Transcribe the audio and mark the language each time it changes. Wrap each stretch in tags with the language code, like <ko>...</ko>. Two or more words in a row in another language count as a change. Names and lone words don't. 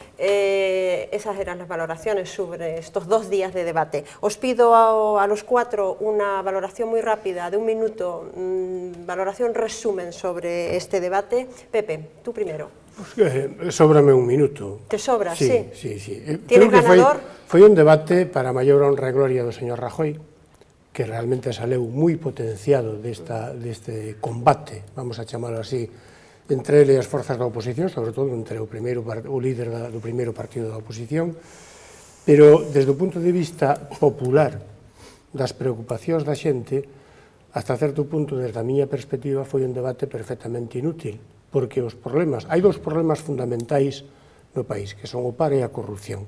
<es>Esas eran las valoraciones sobre estos 2 días de debate. Os pido a los 4 una valoración muy rápida de 1 minuto, valoración resumen sobre este debate. Pepe, tú primero.</es> <gl>Pues, sóbrame 1 minuto.</gl> <es>¿Te sobra? Sí. ¿Tienes ganador?</es> <gl>Foi un debate para maior honra e gloria do señor Rajoy, que realmente saleu moi potenciado deste combate, vamos a chamalo así, entre ele e as forzas da oposición, sobre todo entre o líder do primeiro partido da oposición, pero desde o punto de vista popular das preocupacións da xente, hasta certo punto, desde a miña perspectiva, foi un debate perfectamente inútil, porque os problemas, hai 2 problemas fundamentais no país, que son o paro e a corrupción.</gl>